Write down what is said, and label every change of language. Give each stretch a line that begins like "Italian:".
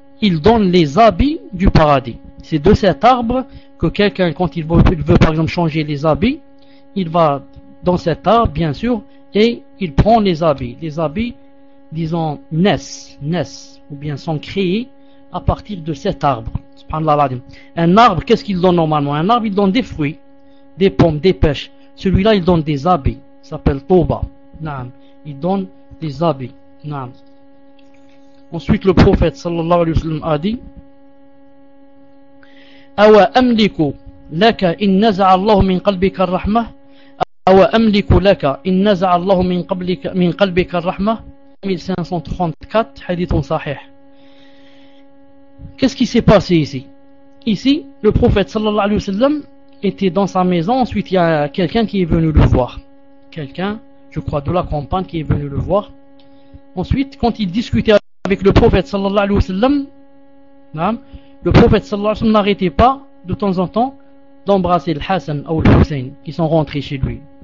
French: Il donne les habits du paradis. C'est de cet arbre que quelqu'un, quand il veut par exemple changer les habits, il va dans cet arbre, bien sûr, et il prend les habits. Les habits, disons, naissent, ou bien sont créés à partir de cet arbre. Un arbre, qu'est-ce qu'il donne normalement? Un arbre, il donne des fruits, des pommes, des pêches. Celui-là, il donne des habits. Il s'appelle Toba. Il donne des habits. Ensuite, le prophète, sallallahu alayhi wa sallam, a dit,
Arabic: أَوَا أَمْلِكُ لَكَ إِنْ نَزَعَ اللَّهُ مِنْ قَلْبِكَ الرَّحْمَةِ أَوَا أَمْلِكُ لَكَ إِنْ نَزَعَ اللَّهُ مِنْ قَلْبِكَ الرَّحْمَةِ
French: 1534, hadith sahih. Qu'est-ce qui s'est passé ici? Ici, le prophète sallallahu alayhi wa sallam était dans sa maison, ensuite il y a quelqu'un qui est venu le voir. Quelqu'un, je crois de la compagne, qui est venu le voir. Ensuite, quand il discutait avec le prophète sallallahu alayhi wa sallam, le prophète sallallahu alayhi wa sallam n'arrêtait pas de temps en temps d'embrasser le Hassan ou le Hussein qui sont rentrés chez lui.